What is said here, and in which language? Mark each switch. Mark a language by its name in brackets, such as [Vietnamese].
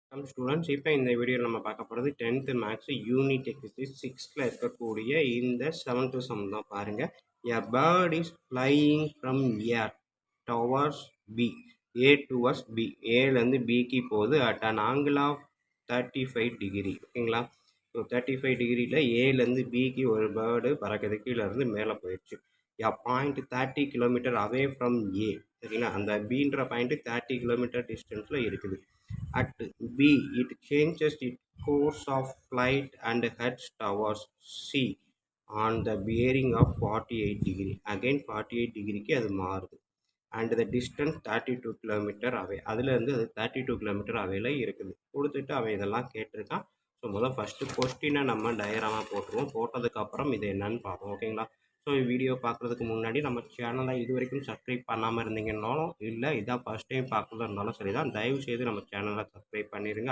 [Tamil] Students, இப்போ இந்த வீடியோவில் நம்ம பார்க்க போகிறது 10th மேக்ஸ் யூனிட் எக்ஸசைஸ் 6ல் இருக்கக்கூடிய இந்த 7th சம் தான். பாருங்கள். [English] A bird is flying from A towards B. A towards B. [Tamil] ஏலேருந்து பிக்கு போகுது at an angle of 35 degree. ஓகேங்களா? ஸோ 35 டிகிரியில் ஏலேருந்து பிக்கு ஒரு பேர்டு பறக்கிறது, கீழே இருந்து மேலே போயிடுச்சு. [English] A point 30 kilometre away from A. சரிங்களா? [Tamil] அந்த பீன்ற பாயிண்ட் 30 கிலோமீட்டர் டிஸ்டன்ஸில் இருக்குது. [English] At B, it changes its course of flight and heads towards C on the bearing of 48 degree. [Tamil] Again 48 டிகிரிக்கு அது மாறுது. [English] And the distance 32 kilometre away. [Tamil] அதுலேருந்து அது 32 கிலோமீட்டர் அவையில் இருக்குது. கொடுத்துட்டு அவன் இதெல்லாம் கேட்டிருக்கான். ஸோ முதல் ஃபஸ்ட்டு கொஸ்டினை நம்ம டயராமாக போட்டுருவோம். போட்டதுக்கப்புறம் இது என்னன்னு பார்ப்போம். ஓகேங்களா? ஸோ வீடியோ பார்க்குறதுக்கு முன்னாடி நம்ம சேனலை இது வரைக்கும் சப்ஸ்கிரைப் பண்ணாமல் இருந்தீங்கன்னாலும், இல்லை இதான் ஃபஸ்ட் டைம் பார்க்குறதா இருந்தாலும் சரி தான், தயவு செய்து நம்ம சேனலை சப்ஸ்கிரைப் பண்ணிடுங்க.